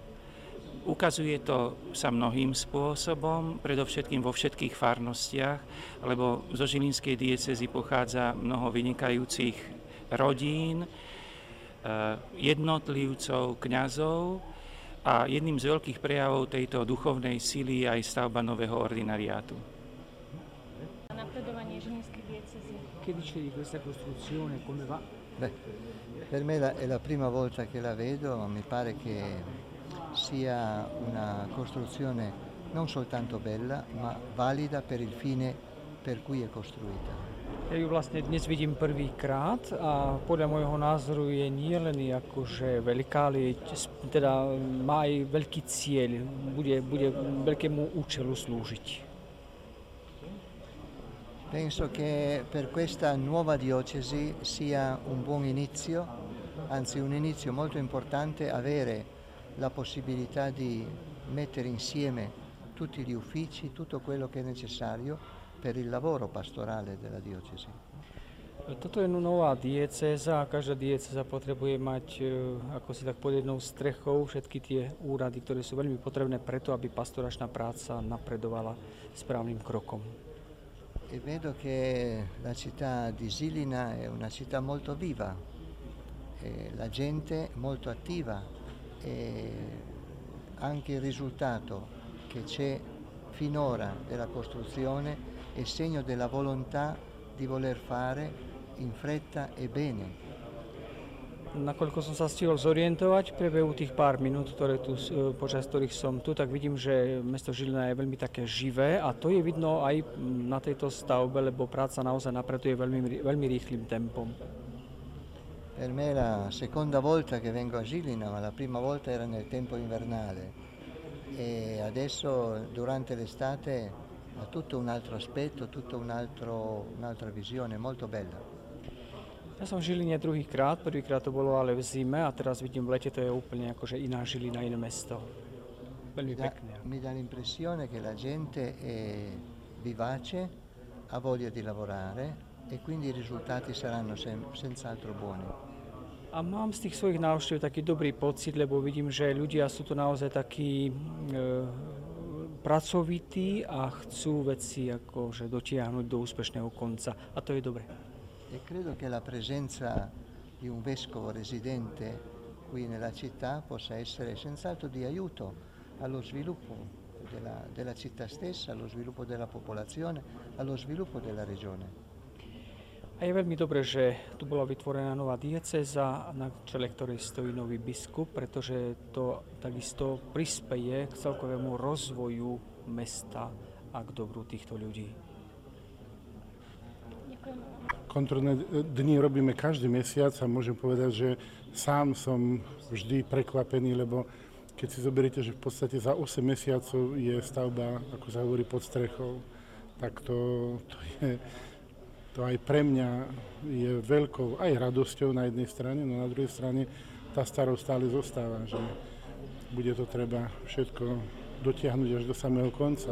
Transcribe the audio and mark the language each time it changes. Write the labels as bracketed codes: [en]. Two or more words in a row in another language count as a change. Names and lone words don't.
[sk] Ukazuje to sa mnohým spôsobom, predovšetkým vo všetkých farnostiach, lebo zo Žilinskej diecézy pochádza mnoho vynikajúcich rodín, jednotlivcov, kňazov a jedným z veľkých prejavov tejto duchovnej sily je aj stavba nového ordinariátu. Napredovanie Žilinskej diecézy. [it] Che dice di questa costruzione, come va? Beh, per me è la prima volta che la vedo, ma mi pare che sia una costruzione non soltanto bella, ma valida per il fine per cui è costruita. [sk] Ja ju vlastne dnes vidím prvýkrát a podľa môjho názoru je nielen akože veľká, ale teda má aj veľký cieľ, bude veľkému účelu slúžiť. [it] Penso che per questa nuova diocesi sia un buon inizio, anzi un inizio molto importante, avere la possibilità di mettere insieme tutti gli uffici, tutto quello che è necessario per il lavoro pastorale della diocesi. [sk] Toto je nová diecéza a každá diecéza potrebuje mať, ako si tak pod jednou strechou, všetky tie úrady, ktoré sú veľmi potrebné preto, aby pastoračná práca napredovala správnym krokom. [it] E vedo che la città di Žilina è una città molto viva, la gente molto attiva e anche il risultato che c'è finora della costruzione è segno della volontà di voler fare in fretta e bene. [sk] Nakoľko som sa stihol zorientovať v priebehu tých pár minút, počas ktorých som tu, tak vidím, že mesto Žilina je veľmi také živé a to je vidno aj na tejto stavbe, lebo práca naozaj napreduje veľmi rýchlym tempom. [it] Per me è la seconda volta che vengo a Žilina, ma la prima volta era nel tempo invernale e adesso durante l'estate ha tutto un altro aspetto, tutto un'altra visione molto bella. [sk] Ja som v Žiline druhýkrát, prvýkrát to bolo ale v zime a teraz vidím v lete, to je úplne akože iná Žilina, iné mesto. Veľmi pekné. [it] Mi dà l'impressione che la gente è vivace, ha voglia di lavorare e quindi i risultati saranno senz'altro buoni. [sk] A mám z tých svojich návštev taký dobrý pocit, lebo vidím, že ľudia sú tu naozaj takí pracovití a chcú veci akože dotiahnuť do úspešného konca a to je dobre. [it] E credo che la presenza di un vescovo residente qui nella città possa essere senz'altro di aiuto allo sviluppo della città stessa, allo sviluppo della popolazione, allo sviluppo della regione. [sk] A je veľmi dobré, že tu bola vytvorená nová diecéza, na čele ktorej stojí nový biskup, pretože to takisto prispeje k celkovému rozvoju mesta a k dobru týchto ľudí. Kontrolné dni robíme každý mesiac a môžem povedať, že sám som vždy prekvapený, lebo keď si zoberiete, že v podstate za 8 mesiacov je stavba, ako sa hovorí, pod strechou, tak to aj pre mňa je veľkou aj radosťou na jednej strane, no na druhej strane tá starosť stále zostáva, že bude to treba všetko dotiahnuť až do samého konca.